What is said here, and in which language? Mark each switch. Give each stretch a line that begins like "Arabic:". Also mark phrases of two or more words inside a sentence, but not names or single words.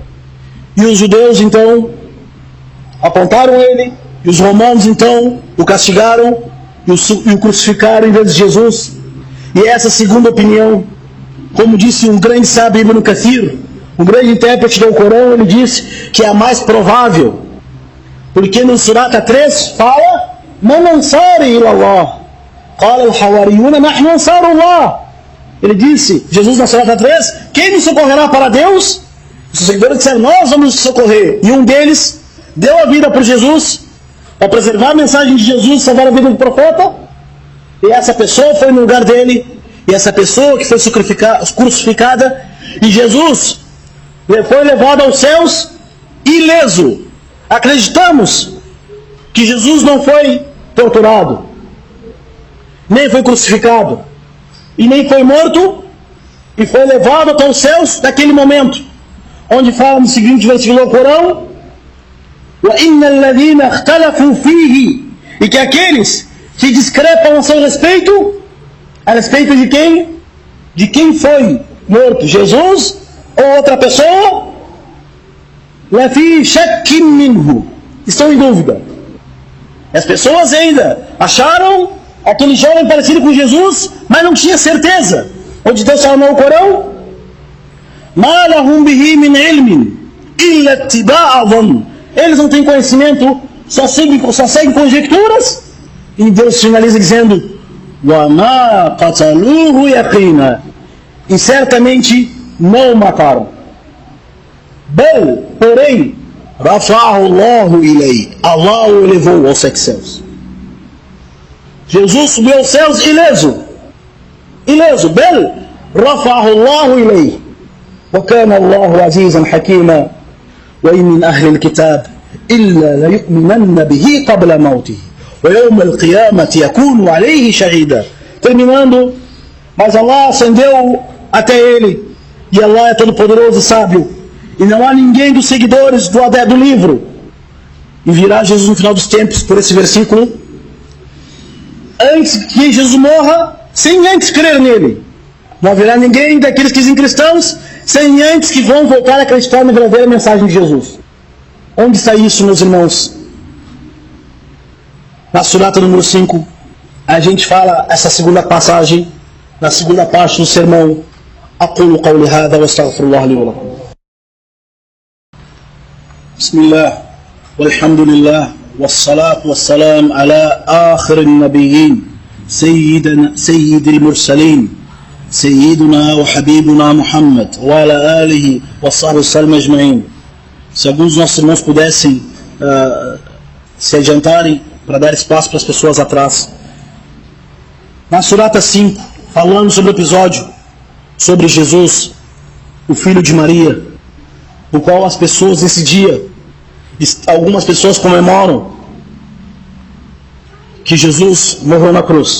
Portuguese: E os judeus então apontaram ele, e os romanos então o castigaram e o crucificaram em vez de Jesus. E essa segunda opinião, como disse um grande sábio, Ibn Kathir, um grande intérprete do Corão, ele disse que é a mais provável, porque no Surata 3 fala:
Arabic: من أنصاري إلى الله قال الحواريون نحن أنصار الله.
Portuguese: Ele disse, Jesus na Surata 3, quem nos socorrerá para Deus? Os seguidores disseram: nós vamos nos socorrer. E um deles deu a vida por Jesus, para preservar a mensagem de Jesus, salvar a vida do profeta. E essa pessoa foi no lugar dele, e essa pessoa que foi crucificada, e Jesus foi levado aos céus ileso. Acreditamos que Jesus não foi torturado, nem foi crucificado, e nem foi morto, e foi levado até os céus naquele momento, onde fala no seguinte versículo do Corão:
Arabic: وَإِنَّ الَّذِينَ اخْتَلَفُوا فِيهِ,
Portuguese: e que aqueles que discrepam a seu respeito, a respeito de quem? De quem foi morto, Jesus ou outra pessoa?
Arabic: لَفِي شَكٍّ مِّنْهُ,
Portuguese: estão em dúvida. As pessoas ainda acharam aquele jovem parecido com Jesus, mas não tinha certeza. Onde Deus fala no Corão:
Arabic: مَا لَهُمْ بِهِ مِنْ عِلْمٍ إِلَّا اتِّبَاعَ ظَنٍّ.
Portuguese: Eles não têm conhecimento, só seguem conjecturas. E Deus finaliza dizendo:
Arabic: وَمَا قَتَلُوهُ يَقِينًا,
Portuguese: e certamente não o mataram. Bel, porém,
Arabic: رَفَعَهُ اللَّهُ إِلَيْهِ,
Portuguese: Allah o elevou aos 7 céus. Jesus subiu aos céus ileso.
Arabic: Bel, رَفَعَهُ اللَّهُ إِلَيْهِ وَكَانَ اللَّهُ عَزِيزًا حَكِيمًا وَإِنْ مِنْ أَهْلِ الْكِتَابِ إِلَّا لَيُؤْمِنَنَّ بِهِ قَبْلَ مَوْتِهِ وَيَوْمَ الْقِيَامَةِ يَكُونُ عَلَيْهِ شَهِيدًا.
Portuguese: Terminando, mas Allah ascendeu até ele, e Allah é todo poderoso e sábio, e não há ninguém dos seguidores do livro e virá Jesus no final dos tempos, por esse versículo, antes que Jesus morra, sem antes crer nele. Não haverá ninguém daqueles que dizem cristãos, sem antes que vão voltar a acreditar na verdadeira mensagem de Jesus. Onde está isso, meus irmãos? Na surata número 5, a gente fala essa segunda passagem, na segunda parte do sermão.
Arabic: أقول قولي هذا واستغفر الله لي ولكم. بسم الله والحمد لله والصلاة والسلام على آخر النبيين سيد المرسلين سيدنا وحبيبنا محمد وعلى آله وصحبه وسلم أجمعين.
Portuguese: Se alguns dos nossos irmãos pudessem se adiantarem para dar espaço para as pessoas atrás. Na surata 5, falando sobre o episódio sobre Jesus, o filho de Maria, o qual as pessoas nesse dia, algumas pessoas comemoram que Jesus morreu na cruz.